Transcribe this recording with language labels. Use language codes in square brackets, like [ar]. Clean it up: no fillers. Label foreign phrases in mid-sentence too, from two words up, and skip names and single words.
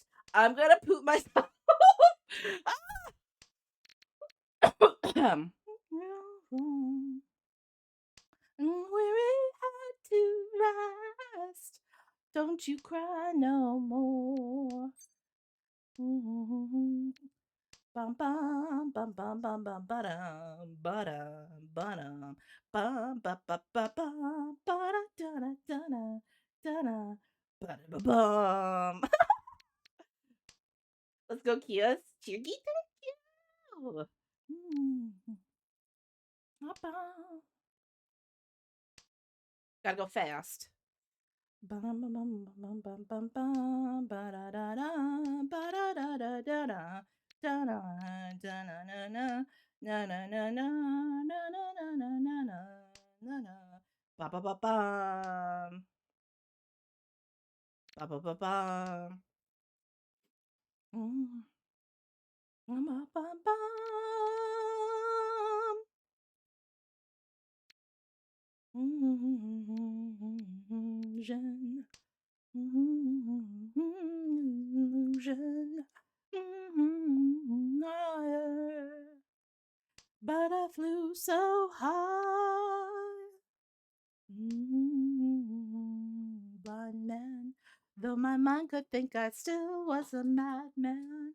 [en] I'm gonna poop myself. Weary had to rest. Don't you cry no more. Bum bum bum bum bum bum ba-dum ba-dum ba-dum bum ba ba ba bum ba-da da da da da da ba bum. Let's go, Kios. Chirgy, thank you. Gotta go fast. Bum bum bum bum bum bum bum ba da da da ba da da da da da da da da na na na na na na na na na na na na na na ba ba ba bum ba ba ba bum ba ba bum jeune jeune but I flew so high. Blind man, though my mind could think I still was a madman.